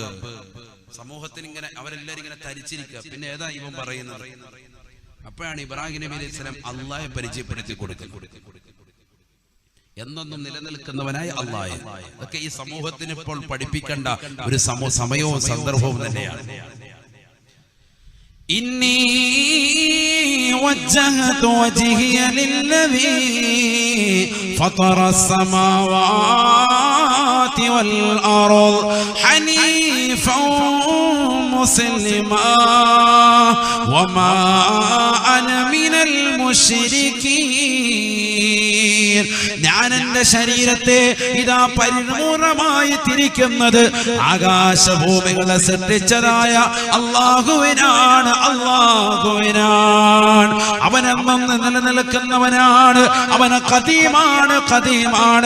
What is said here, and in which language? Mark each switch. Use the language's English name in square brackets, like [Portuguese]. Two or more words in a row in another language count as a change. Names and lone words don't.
[Malayalam] സമൂഹത്തിന് ഇങ്ങനെ അവരെല്ലാരും ഇങ്ങനെ തരിച്ചിരിക്കുക. പിന്നെ ഏതാ ഇവൻ പറയുന്നത്? അപ്പോഴാണ് ഇബ്രാഹിം നബി [Arabic] عليه السلام [Malayalam] അള്ളാഹെ പരിചയപ്പെടുത്തി കൊടുക്കുന്നത്. എന്നൊന്നും നിലനിൽക്കുന്നവനായ അള്ളാഹ്. അതൊക്കെ ഈ സമൂഹത്തിന് ഇപ്പോൾ പഠിപ്പിക്കേണ്ട ഒരു സമയവും സന്ദർഭവും തന്നെയാണ്. [Arabic] إني وجهت وجهي للذي فطر السماوات والأرض حنيفا مسلما وما أنا من المشركين. [Malayalam] ഞാൻ എന്റെ ശരീരത്തെ ഇതാ പരിപൂർണമായി തിരിക്കുന്നത് ആകാശഭൂമികളെ സൃഷ്ടിച്ചതായ അല്ലാഹുവിനാണ്, അല്ലാഹുവിനാണ്. അവനെന്നും നിലനിൽക്കുന്നവനാണ്, അവന് ഖദീമാണ്, ഖദീമാണ്.